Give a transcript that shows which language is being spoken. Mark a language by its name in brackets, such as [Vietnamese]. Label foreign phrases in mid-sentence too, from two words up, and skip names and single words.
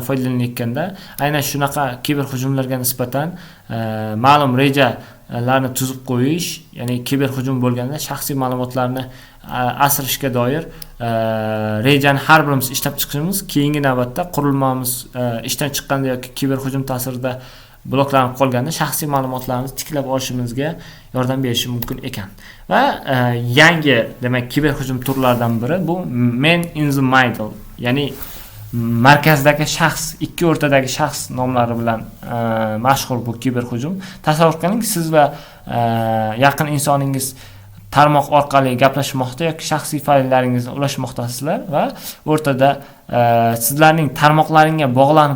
[Uzbek] foydalanayotganda aynan shunaqa kiber hujumlarga nisbatan ma'lum rejalarni tuzib qo'yish, ya'ni kiber hujum bo'lganda shaxsiy ma'lumotlarni asrashga doir rejani har birimiz ishlab chiqishimiz, keyingi navbatda qurilmamiz ishdan chiqqanda yoki kiber hujum ta'sirida bloklanib qolganda shaxsiy ma'lumotlarimizni tiklab olishimizga yordam berishi mumkin ekan. Va yangi, demak, kiber hujum turlaridan biri bu [English] man in the middle, [Uzbek] ya'ni markazdagi shaxs, ikki o'rtadagi shaxs nomlari bilan mashhur bu kiber hujum. Tasavvur qiling, siz va yaqin insoningiz tarmoq orqali gaplashmoqda yoki shaxsiy fayllaringizni ulashmoqdasizlar va o'rtada sizlarning tarmoqlaringizga bog'lanib